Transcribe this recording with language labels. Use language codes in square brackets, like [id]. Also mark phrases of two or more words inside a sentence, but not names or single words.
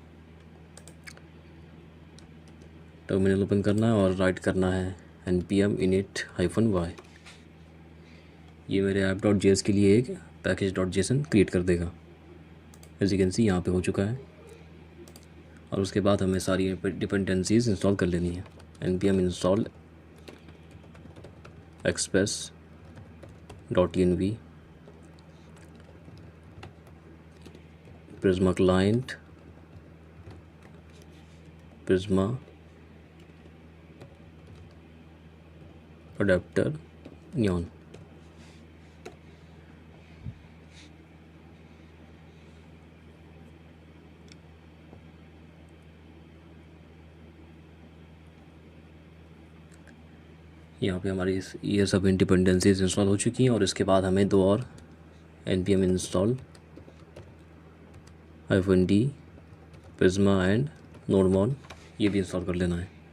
[en] terminal open [hi] करना है और राइट करना है npm init-y। ये मेरे app.js के लिए एक package.json क्रिएट कर देगा। [en] as you can see [hi] यहाँ पे हो चुका है और उसके बाद हमें सारी [en] dependencies install [hi] कर लेनी है। [en] npm install express.env prisma client prisma adapter neon। [hi] यहाँ पे हमारी ये सब [en] dependencies install [hi] हो चुकी हैं और इसके बाद हमें दो और [en] npm install -d prisma and nodemon [hi] ये भी इंस्टॉल कर लेना है।